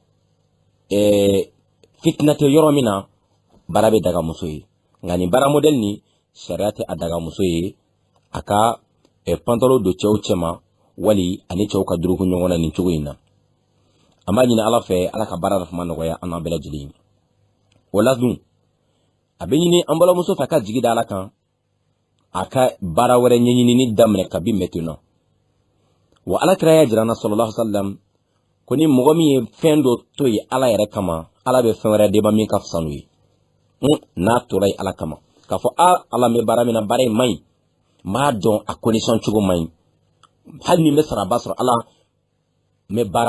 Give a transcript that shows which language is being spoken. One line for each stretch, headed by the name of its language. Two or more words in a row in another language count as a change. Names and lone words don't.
Bambara: fitina tɛ yɔrɔ min na baara bɛ daga muso ye nka nin baara modèle ni sariya tɛ a daga muso ye a ka pantalon don cɛw cɛ ma wali ani cɛw ka duruku ɲɔgɔn na nin cogo in na an b'a ɲini Ala fɛ Ala ka baara nafama nɔgɔya an n'an bɛɛ lajɛlen o la dun a bɛ ɲini an balimamuso fɛ a ka jigi da Ala kan a ka baara wɛrɛ ɲɛɲinini daminɛ kabi maintenant wa Alakira y'a jira an na
Arabic: صلى الله عليه وسلم
Bambara: ko ni mɔgɔ min ye fɛn dɔ to ye Ala yɛrɛ kama Ala bɛ fɛn wɛrɛ d'e ma min ka fisa n'o ye n'a tora ye Ala kama k'a fɔ Ala n bɛ baara min na baara in man ɲi n b'a dɔn a condition cogo man ɲi hali ni n bɛ saraba sɔrɔ Ala n bɛ baara